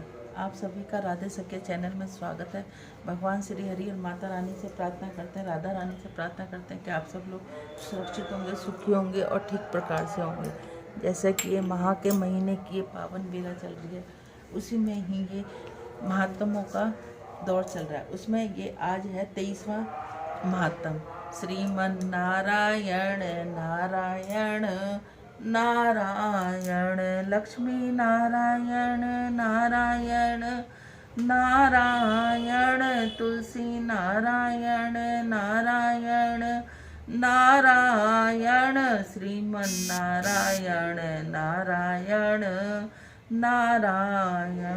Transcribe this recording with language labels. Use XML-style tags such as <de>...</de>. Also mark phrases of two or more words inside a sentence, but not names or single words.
<hi>आप सभी का राधे सखी चैनल में स्वागत है। भगवान श्री हरि और माता रानी से प्रार्थना करते हैं, राधा रानी से प्रार्थना करते हैं कि आप सब लोग सुरक्षित होंगे, सुखी होंगे और ठीक प्रकार से होंगे। जैसे कि ये माह के महीने की ये पावन बेला चल रही है, उसी में ही ये महात्मों का दौर चल रहा है। उसमें ये आज है 23वां महात्म। श्रीमन नारायण नारायण नारायण, लक्ष्मी नारायण नारायण नारायण, तुलसी नारायण नारायण नारायण, श्रीमन नारायण नारायण नारायण।</hi>